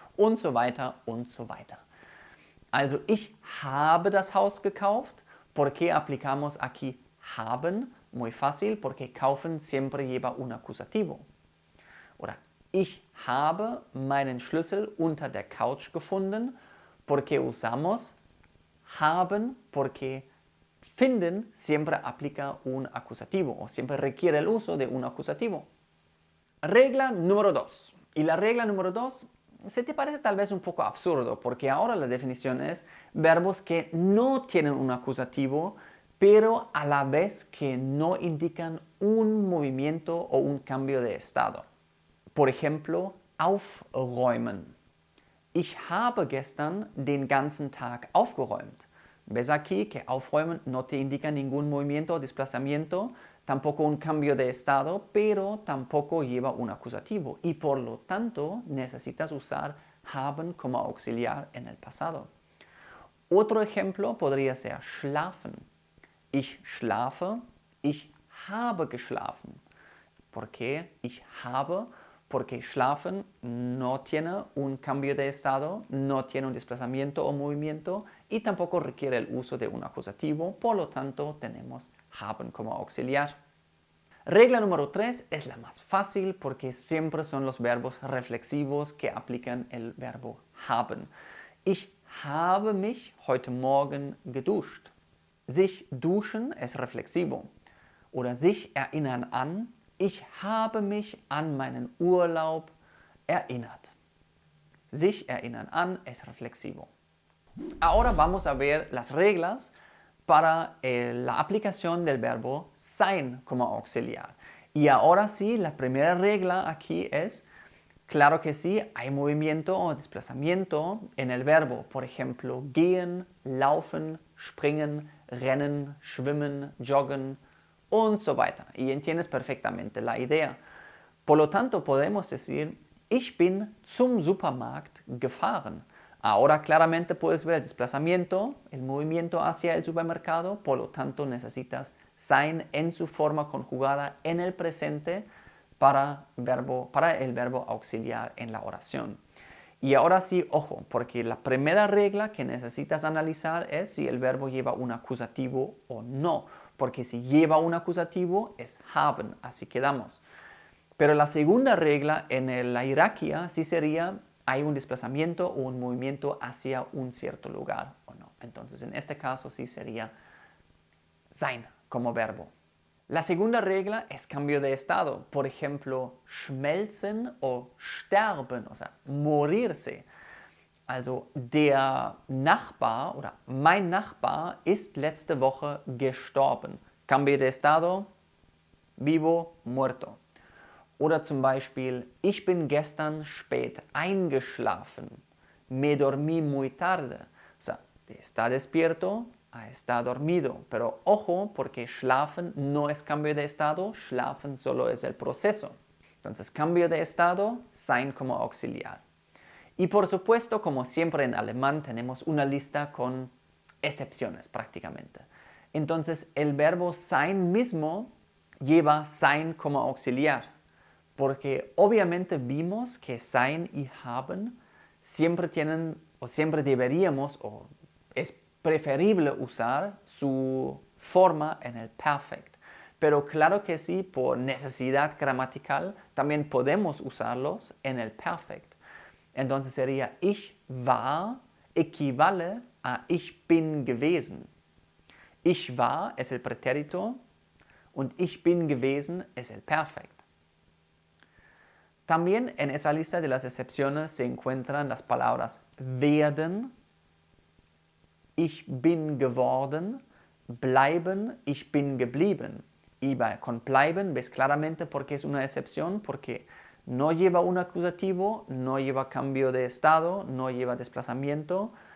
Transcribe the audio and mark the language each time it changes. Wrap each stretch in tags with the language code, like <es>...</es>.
<de>Und so weiter und so weiter. Also ich habe das Haus gekauft.</de> <es>¿Por qué aplicamos aquí haben? Muy fácil, porque kaufen siempre lleva un acusativo.</es> <de>Oder ich habe meinen Schlüssel unter der Couch gefunden.</de> <es>¿Por qué usamos haben? Porque finden siempre aplica un acusativo o siempre requiere el uso de un acusativo. Regla número 2. Y la regla número 2 se te parece tal vez un poco absurdo porque ahora la definición es verbos que no tienen un acusativo pero a la vez que no indican un movimiento o un cambio de estado. Por ejemplo, aufräumen.</es> <de>Ich habe gestern den ganzen Tag aufgeräumt.</de> <es>Ves aquí que aufräumen no te indica ningún movimiento o desplazamiento, tampoco un cambio de estado, pero tampoco lleva un acusativo y por lo tanto necesitas usar haben como auxiliar en el pasado. Otro ejemplo podría ser schlafen.</es> <de>Ich schlafe, ich habe geschlafen.</de> <es>¿Por qué</es> <de>ich habe?</de> <es>Porque schlafen no tiene un cambio de estado, no tiene un desplazamiento o movimiento y tampoco requiere el uso de un acusativo, por lo tanto tenemos haben como auxiliar. Regla número 3 es la más fácil porque siempre son los verbos reflexivos que aplican el verbo haben.</es> <de>Ich habe mich heute Morgen geduscht. Sich duschen</de> <es>es reflexivo.</es> <de>Oder sich erinnern an. Ich habe mich an meinen Urlaub erinnert. Sich erinnern an</de> <es>es reflexivo. Ahora vamos a ver las reglas para la aplicación del verbo sein como auxiliar. Y ahora sí, la primera regla aquí es, claro que sí, hay movimiento o desplazamiento en el verbo. Por ejemplo,</es> <de>gehen, laufen, springen, rennen, schwimmen, joggen und so weiter.</de> <es>Y entiendes perfectamente la idea. Por lo tanto, podemos decir,</es> <de>ich bin zum Supermarkt gefahren.</de> <es>Ahora claramente puedes ver el desplazamiento, el movimiento hacia el supermercado, por lo tanto necesitas sein en su forma conjugada en el presente para el verbo auxiliar en la oración. Y ahora sí, ojo, porque la primera regla que necesitas analizar es si el verbo lleva un acusativo o no, porque si lleva un acusativo es haben, así quedamos. Pero la segunda regla en la jerarquía sí sería hay un desplazamiento o un movimiento hacia un cierto lugar o no. Entonces en este caso sí sería sein como verbo. La segunda regla es cambio de estado. Por ejemplo, schmelzen o sterben, o sea, morirse.</es> <de>Also der Nachbar oder mein Nachbar ist letzte Woche gestorben.</de> <es>Cambio de estado, vivo, muerto.</es> <de>Oder zum Beispiel, ich bin gestern spät eingeschlafen.</de> <es>Me dormí muy tarde. O sea, está despierto, está dormido. Pero ojo, porque schlafen no es cambio de estado, schlafen solo es el proceso. Entonces, cambio de estado, sein como auxiliar. Y por supuesto, como siempre en alemán, tenemos una lista con excepciones prácticamente. Entonces el verbo sein mismo lleva sein como auxiliar, porque obviamente vimos que sein y haben siempre tienen o siempre deberíamos o es preferible usar su forma en el perfect. Pero claro que sí, por necesidad gramatical también podemos usarlos en el perfect. Entonces sería</es> <de>ich war</de> <es>equivale a</es> <de>ich bin gewesen. Ich war</de> <es>es el pretérito</es> <de>und ich bin gewesen</de> <es>es el perfect. También en esa lista de las excepciones se encuentran las palabras werden,</es> <de>ich bin geworden,</de> <es>bleiben,</es> <de>ich bin geblieben.</de> <es>Y con bleiben ves claramente por qué es una excepción, porque no lleva un acusativo, no lleva cambio de estado, no lleva desplazamiento.</es>